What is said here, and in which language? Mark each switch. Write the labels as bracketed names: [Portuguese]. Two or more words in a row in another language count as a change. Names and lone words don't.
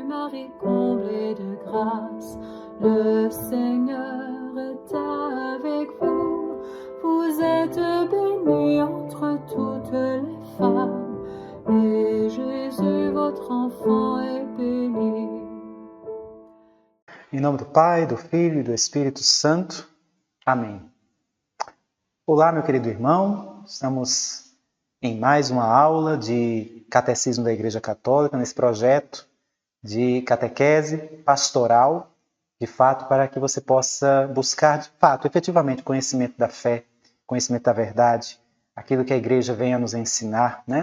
[French] Marie, comblée de grâce, le Seigneur est avec vous. Vous êtes bénie entre toutes les femmes, et Jésus, votre enfant, est béni. [Portuguese] Em nome do Pai, do Filho e do Espírito Santo. Amém. Olá, meu querido irmão. Estamos em mais uma aula de Catecismo da Igreja Católica, nesse projeto de catequese pastoral, de fato, para que você possa buscar, de fato, efetivamente, conhecimento da fé, conhecimento da verdade, aquilo que a Igreja vem a nos ensinar, né?